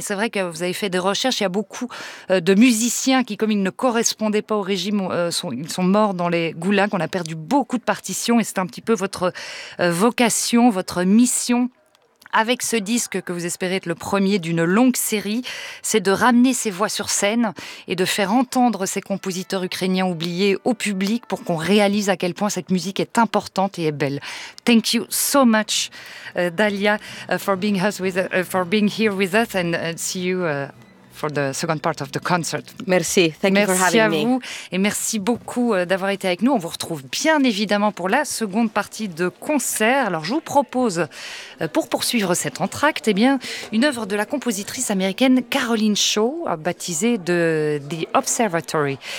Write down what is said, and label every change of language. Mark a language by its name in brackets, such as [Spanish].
[French] Et c'est vrai que vous avez fait des recherches, il y a beaucoup de musiciens qui, comme ils ne correspondaient pas au régime, ils sont morts dans les goulags, on a perdu beaucoup de partitions, et c'est un petit peu votre vocation, votre mission avec ce disque que vous espérez être le premier d'une longue série, c'est de ramener ces voix sur scène et de faire entendre ces compositeurs ukrainiens oubliés au public, pour qu'on réalise à quel point cette musique est importante et est belle. [English] Thank you so much, Dalia, for being here with us, and see you for the second part of the concert. Merci, thank you for having me. [French] Merci à vous, et merci beaucoup d'avoir été avec nous. On vous retrouve bien évidemment pour la seconde partie de concert. Alors je vous propose, pour poursuivre cet entracte, eh bien, une œuvre de la compositrice américaine Caroline Shaw, baptisée de The Observatory.